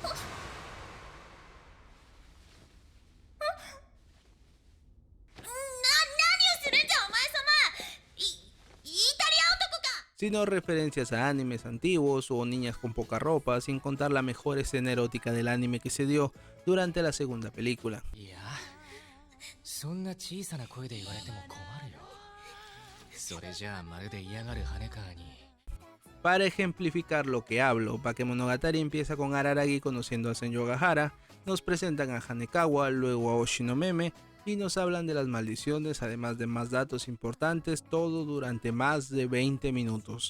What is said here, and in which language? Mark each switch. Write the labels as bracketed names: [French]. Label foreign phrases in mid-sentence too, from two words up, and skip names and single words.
[Spanish] Sino referencias a animes antiguos o niñas con poca ropa, sin contar la mejor escena erótica del anime que se dio durante la segunda película. [Japanese] いや、そんな小さな声で言われても困るよ。それじゃあまるで嫌がる羽川に。 [Spanish] Para ejemplificar lo que hablo, Bakemonogatari empieza con Araragi conociendo a Senju Agahara, nos presentan a Hanekawa, luego a Oshinomeme y nos hablan de las maldiciones, además de más datos importantes, todo durante más de 20 minutos.